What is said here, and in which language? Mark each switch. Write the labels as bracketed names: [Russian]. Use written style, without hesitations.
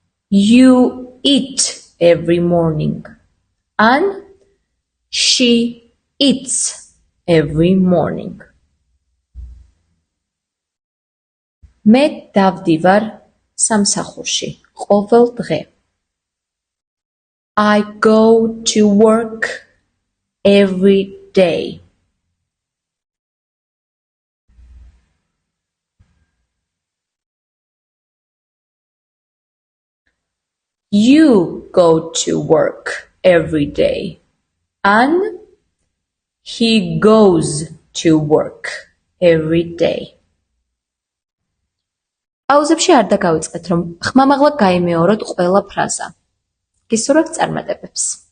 [English] You eat every morning. and she eats every morning. [Georgian] მე დავდივარ სამსახურში ყოველ დღე. [English] I go to work every day. You go to work every day. and he goes to work every day. [Georgian] პაუზებში არ დაგავიწყეთ, რომ ხმამაღლა გაიმეოროთ ყველა ფრაზა. გისურვებთ წარმატებებს.